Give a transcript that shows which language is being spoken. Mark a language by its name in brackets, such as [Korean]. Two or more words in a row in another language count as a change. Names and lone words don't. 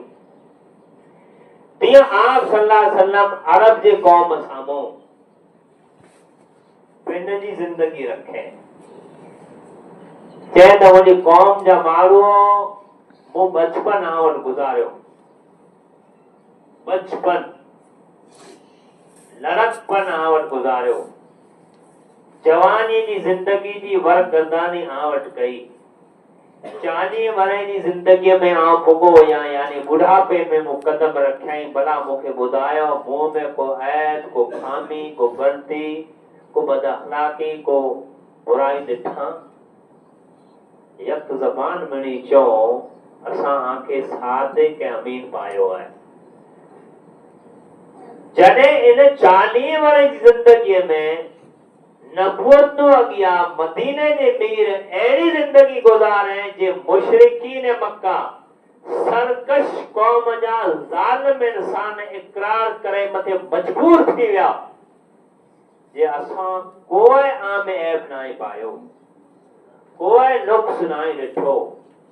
[Sindhi] तीअं आप [Arabic] صلى الله عليه وسلم [Sindhi] अरब जे कौम साम्हूं पिण जी ज़िंदगी रखे चए त मुंहिंजी कौम जा माण्हू मूं बचपन आं वटि गुज़ारियो, बचपन लड़कपन आं वटि गुज़ारियो, जवानी जी जिंदगी जी वरगर्दानी आं वटि कई, 40 वरह जी जिंदगी में आं पुगो या यानी बुढ़ापे में मूं कदम रखियई। भला मूंखे ॿुधायो मुंह में को ऐब, को खामी, को गलती, को बद अखलाकी, को बुराई ॾिठां? यक ज़बान मिणी चओ असां आंखे सादिक ऐं अमीन पायो आहे। जॾहिं इन 40 वरह जी जिंदगी में नबूवत तो अगिया मदीने जे मीर अहिड़ी जिंदगी गुज़ारे जे मुशरिकीन मक्का सरकश कौम जा ज़ालिम इंसान इकरार करे मथे मजबूर थी विया जे असां कोई आम ऐब नाहे पायो, कोई नुक्स नाहे ॾिठो,